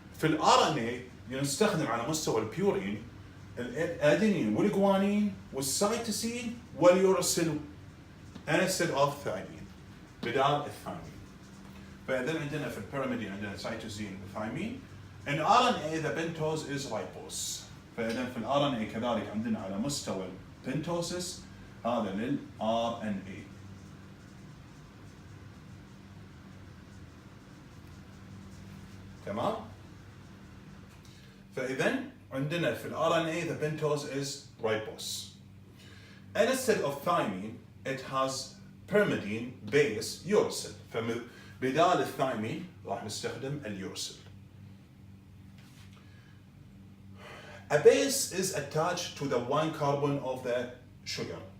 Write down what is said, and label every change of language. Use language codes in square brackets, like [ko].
[ar] في الار ان اي نستخدم على مستوى البيورين الادينين والجوانين والسيتوسين واليوراسيل [en] instead of [ar] ثايمين بدال الثايمين. فاذا عندنا في البيرميدين عندنا سيتوسين وثايمين، [en] In RNA the pentose is ribose. [ar] فإذا في RNA كذلك عندنا على مستوى البنتوسس هذا لل RNA. تمام؟ فإذا عندنا في [en] RNA the pentose is ribose. And instead of thymine it has pyrimidine base uracil. [ar] فبدال الثايمين راح نستخدم اليورسل. [en] A base is attached to the one carbon of the sugar.